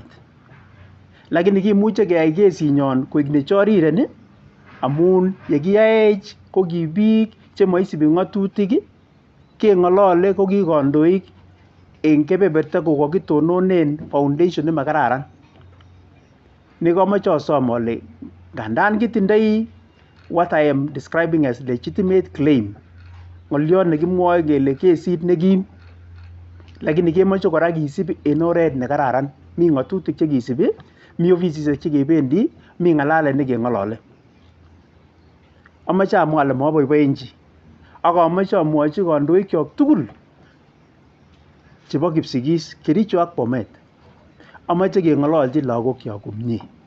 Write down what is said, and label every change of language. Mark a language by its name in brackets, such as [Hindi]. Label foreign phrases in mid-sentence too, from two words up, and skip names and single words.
[Kalenjin] Lakini kimuche keyai kesinyon koik nechoriren amun yekiyaech ko ki biik chemoisibi ng'atutik, keng'olole ko ki kandoik en kebeberta kokakitononen foundation nemakararan. Nekomoche asom ale ngandan kitindoi [English] what I am describing as legitimate claim, [Kalenjin] ng'oliot nekimwoe kele kesit nekim, lakini kemoche kora kisib en oret nekararan. Mi ng'atutik chekisibi, mi ofisisiek chekebendi, mi ng'alalet nekeng'olole. Amoche amwa ale maboiboenchi ak amoche amwochi kandoikyok tugul chebo Kipsigis, Kericho ak Bomet, amoche keng'ololchi lagokyok komie.